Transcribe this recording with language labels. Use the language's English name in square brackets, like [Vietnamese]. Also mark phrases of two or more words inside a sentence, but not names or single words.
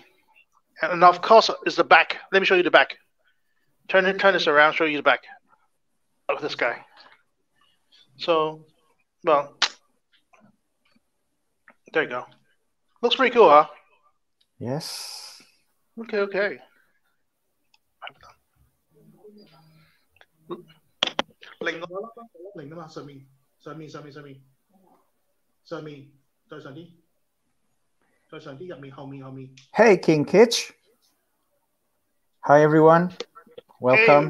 [English] And of course, it's the back. Let me show you the back. Turn this around, show you the back of this guy. So, well, there you go. Looks pretty cool, huh? Yes. [Cantonese] Okay. 零啊嘛，上面，再上啲。 [English] Hey, King Kitch. Hi, everyone. Welcome.